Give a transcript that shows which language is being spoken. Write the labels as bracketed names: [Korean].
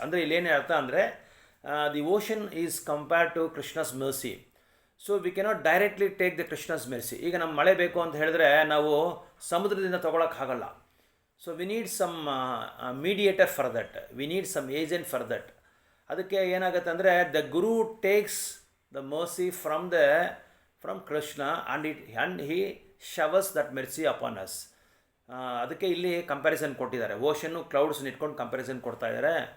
[Kannada] ಅಂದರೆ ಇಲ್ಲೇನೇ ಅರ್ಥ ಅಂದರೆ [English] the ocean is compared to Krishna's mercy. So we cannot directly take the Krishna's mercy. [Kannada] ಈಗ ನಮ್ಮ ಮಳೆ ಬೇಕು ಅಂತ ಹೇಳಿದ್ರೆ ನಾವು ಸಮುದ್ರದಿಂದ ತಗೊಳಕ್ಕಾಗಲ್ಲ. [English] So we need some mediator for that, we need some agent for that. [Kannada] ಅದಕ್ಕೆ ಏನಾಗುತ್ತೆ ಅಂದರೆ [English] the guru takes the mercy from Krishna and he showers that mercy upon us. [Kannada] ಅದಕ್ಕೆ ಇಲ್ಲಿ ಕಂಪ್ಯಾರಿಸನ್ ಕೊಟ್ಟಿದ್ದಾರೆ, ಓಷನ್ನು ಕ್ಲೌಡ್ಸ್ನ ಇಟ್ಕೊಂಡು ಕಂಪ್ಯಾರಿಸನ್ ಕೊಡ್ತಾ ಇದ್ದಾರೆ.